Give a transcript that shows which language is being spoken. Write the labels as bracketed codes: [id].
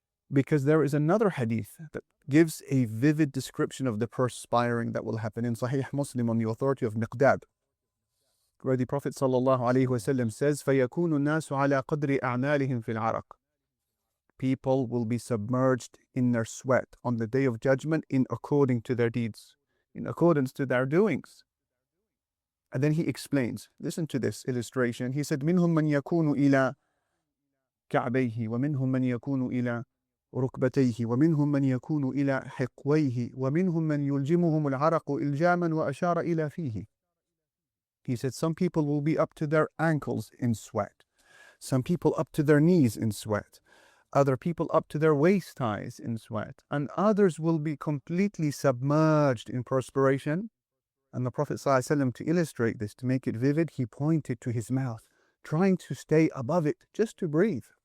[en] Because there is another hadith that gives a vivid description of the perspiring that will happen in Sahih Muslim on the authority of Miqdad, where the Prophet ﷺ says, [ar] فَيَكُونُ النَّاسُ عَلَى قَدْرِ أَعْمَالِهِمْ فِي الْعَرَقِ. [en] People will be submerged in their sweat on the day of judgment in according to their deeds, in accordance to their doings. And then he explains, listen to this illustration. [ar] He said, مِنْهُمْ مَنْ يَكُونُ إِلَى كَعْبَيْهِ وَمِنْهُمْ مَنْ يَكُونُ إِلَى ركبتيه ومنهم من يكون إلى حقويه ومنهم من يلجمهم العرق إلجاما وأشار إلى فيه. [en] He said some people will be up to their ankles in sweat, some people up to their knees in sweat, other people up to their waist ties in sweat, and others will be completely submerged in perspiration. And the Prophet ﷺ, to illustrate this, to make it vivid, he pointed to his mouth, trying to stay above it, just to breathe.